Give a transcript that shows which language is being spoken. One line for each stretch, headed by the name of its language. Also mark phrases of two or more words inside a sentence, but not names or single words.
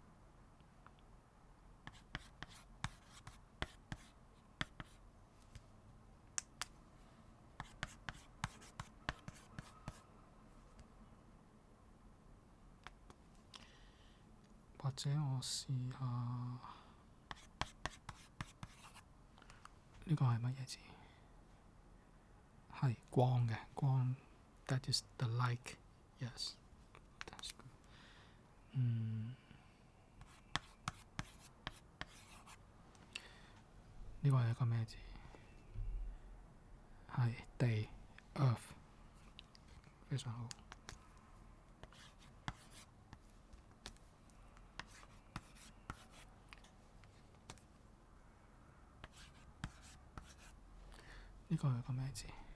Cantonese: 或者我試下呢個係乜嘢字？係光嘅光。
English: That is the like. Yes, that's good.
Cantonese: 呢個係一個咩字？係地 Earth， 非常好。呢個係一個咩字？